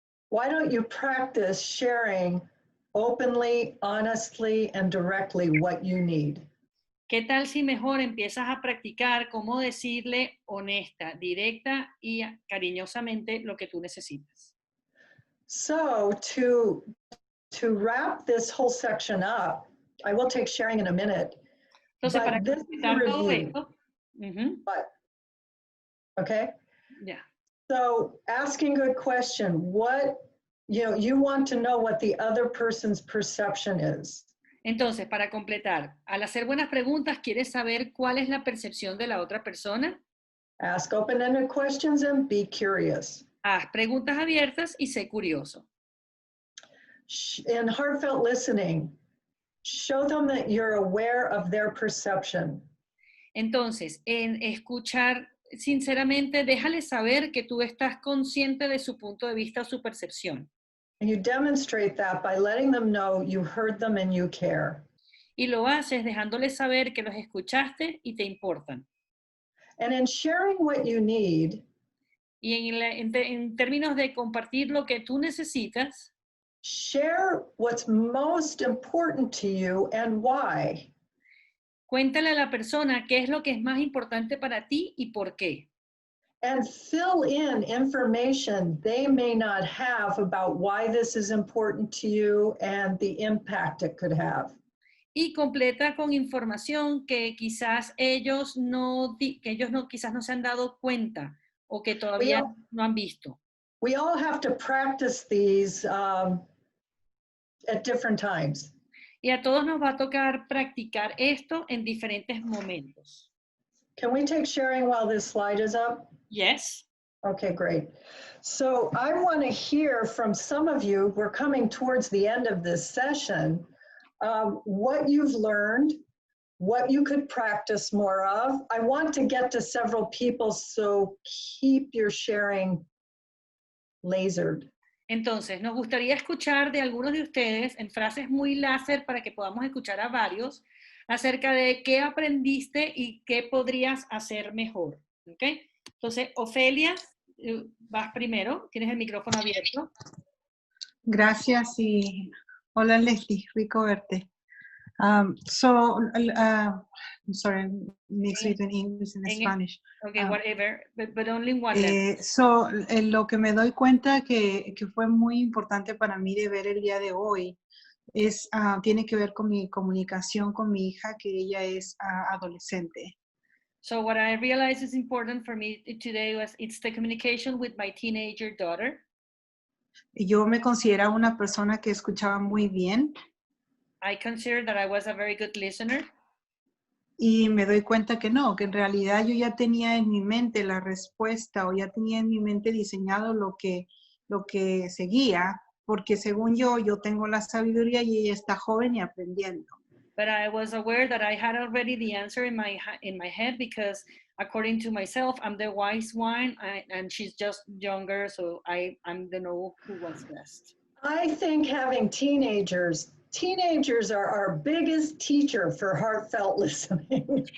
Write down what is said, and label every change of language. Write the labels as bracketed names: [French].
[English] Why don't you practice sharing openly, honestly, and directly what you need? [Spanish] ¿Qué tal si mejor empiezas a practicar cómo decirle honesta, directa y cariñosamente lo que tú necesitas? [English] So to wrap this whole section up, I will take sharing in a minute. [Spanish] Entonces, para [English] But this is a [Spanish] completar todo [English] review. [Spanish] esto, [English] But, okay? [Spanish] ya. [English] So asking good question, you want to know what the other person's perception is. [Spanish] Entonces, para completar, al hacer buenas preguntas, ¿quieres saber cuál es la percepción de la otra persona? [English] Ask open-ended questions and be curious. [Spanish] Haz preguntas abiertas y sé curioso. [English] In heartfelt listening, show them that you're aware of their perception. [Spanish] Entonces, en escuchar sinceramente, déjales saber que tú estás consciente de su punto de vista o su percepción. [English] And you demonstrate that by letting them know you heard them and you care. [Spanish] Y lo haces dejándoles saber que los escuchaste y te importan. [English] And in sharing what you need, [Spanish] Y en términos de compartir lo que tú necesitas, [English] share what's most important to you and why. [Spanish] cuéntale a la persona qué es lo que es más importante para ti y por qué. [English] And fill in information they may not have about why this is important to you and the impact it could have. [Spanish] Y completa con información que quizás ellos quizás no se han dado cuenta o que todavía no han visto. [English] We all have to practice these at different times. [Spanish] Y a todos nos va a tocar practicar esto en diferentes momentos. [English] Can we take sharing while this slide is up? Yes. Okay, great. So I want to hear from some of you, we're coming towards the end of this session, what you've learned, what you could practice more of. I want to get to several people, so keep your sharing lasered. [Spanish] Entonces, nos gustaría escuchar de algunos de ustedes en frases muy láser para que podamos escuchar a varios acerca de qué aprendiste y qué podrías hacer mejor. ¿Ok? Entonces, Ofelia, vas primero, tienes el micrófono abierto. Gracias y hola Leslie, rico verte. [English] I'm sorry, mixed between English and Spanish. Okay, whatever, but only in one level. [Spanish] Lo que me doy cuenta que fue muy importante para mí de ver el día de hoy es, tiene que ver con mi comunicación con mi hija, que ella es adolescente. [English] So what I realized is important for me today was it's the communication with my teenager daughter. [Spanish] Yo me consideraba una persona que escuchaba muy bien. [English] I consider that I was a very good listener. [Spanish] Y me doy cuenta que no, que en realidad yo ya tenía en mi mente la respuesta o ya tenía en mi mente diseñado lo que seguía, porque según yo tengo la sabiduría y ella está joven y aprendiendo. [English] But I was aware that I had already the answer in my head because according to myself, I'm the wise one and she's just younger, so I'm the know who was best. I think having teenagers are our biggest teacher for heartfelt listening.